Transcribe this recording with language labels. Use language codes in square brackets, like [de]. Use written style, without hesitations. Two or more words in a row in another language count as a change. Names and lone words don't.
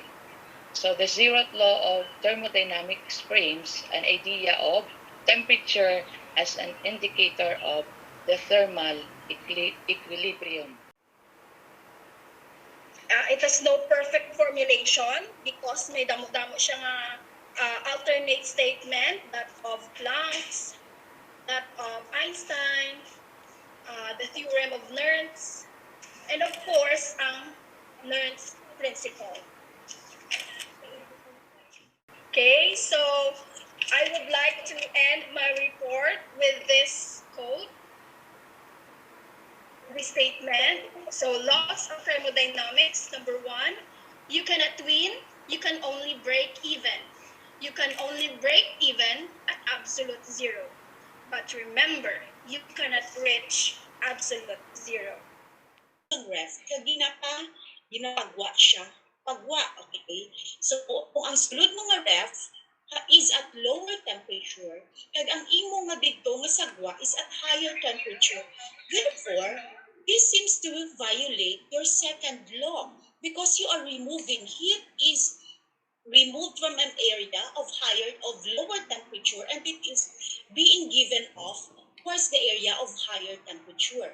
[en] So the zeroth law of thermodynamics frames an idea of temperature as an indicator of the thermal equilibrium. It has no perfect formulation because [hil] may damo-damo siya nga [en] alternate statement, that of Planck's, that of Einstein, the theorem of Nernst, and of course, ang Nernst principle. Okay, so I would like to end my report with this quote, this statement. So, laws of thermodynamics, number 1, you cannot win, you can only break even. You can only break even at absolute zero. But remember, you cannot reach absolute zero. [hil] Ang ref, ginapagwa siya. Pagwa, okay? So, kung ang sulod mo nga ref [en] is at lower temperature, [hil] kag ang imo nga dito nga sagwa [en] is at higher temperature. Therefore, this seems to violate your second law because you are removing heat is removed from an area of lower temperature and it is being given off towards the area of higher temperature.